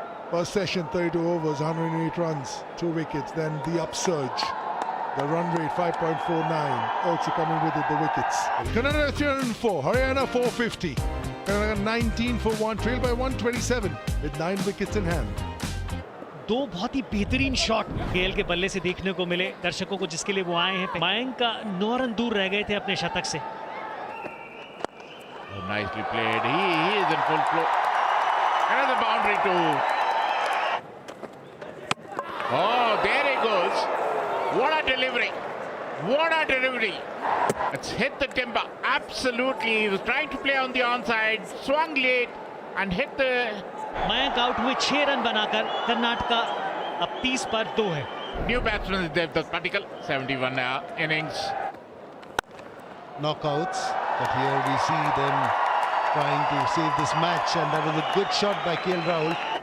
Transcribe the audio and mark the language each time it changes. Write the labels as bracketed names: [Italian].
[English] First session, 32 overs, 108 runs, 2 wickets. Then the upsurge The run rate 5.49. Also coming with it, the wickets. Karnataka 304, Haryana 450. Karnataka 19 for 1, trailed by 127 with 9 wickets in hand. [Hindi] दो बहुत ही बेहतरीन shot KL के बल्ले से देखने को मिले दर्शकों को, जिसके लिए वो आए हैं। मयंक का 9 रन दूर रह गए थे अपने शतक से। [English] Nicely played. He is in full flow. Another boundary too. Oh, there he goes. What a delivery. What a delivery. It's hit the timber. Absolutely. He was trying to play on the onside. Swung late and hit the... [Hindi] Mayank out हुए 6 run बनाकर कर्नाटका अब 30 पर 2 है। [English] New batsman is Devdutt Padikkal. 71 innings. Knockouts, but here we see them trying to save this match, and that was a good shot by KL Rahul.